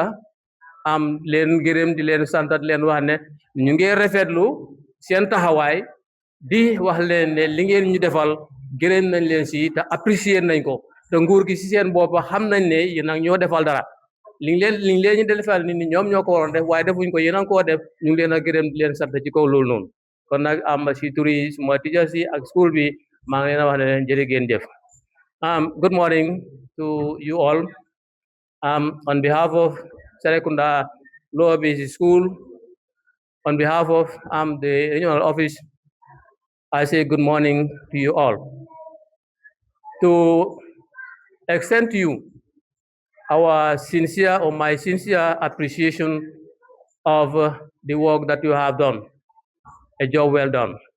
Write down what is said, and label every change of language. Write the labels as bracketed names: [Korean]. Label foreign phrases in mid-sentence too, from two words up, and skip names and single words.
[Wolof] am leen gërëm di leen sant di leen wax ne ñu ngi rafetlu seen taxawaay di wax leen ne li ngeen ñu defal gërëm nañ leen si te apprécier nañ ko te nguur gi si seen bopp xam nañ ne yéen nag ñoo defal dara li ngi leen ñu defal nit ñi ñoom ñoo ko waroon def waaye defuñ ko yéen a koo def ñu ngi leen a gërëm di leen sant ci kaw loolu noonu kon nag am si turi suma teachers yi ak school bi maa ngi leen a wax ne leen jërë ngeen jëf. [English] Good morning to you all. On behalf of Serrekunda Lower Basic School, on behalf of the regional office, I say good morning to you all. To extend to you our sincere or my sincere appreciation of the work that you have done, a job well done.